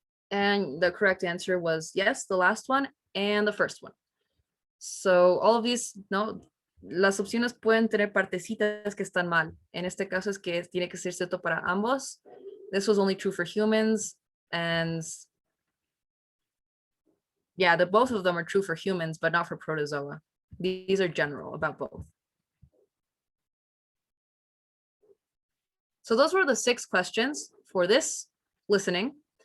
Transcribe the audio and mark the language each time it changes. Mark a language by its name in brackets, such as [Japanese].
[English] And the correct answer was yes, the last one. and the first one. So all of these, [Spanish] no, las opciones pueden tener partecitas que están mal. En este caso es que tiene que ser cierto para ambos. [English] This was only true for humans, and yeah, the both of them are true for humans, but not for protozoa. These are general about both. So those were the 6 questions for this listening.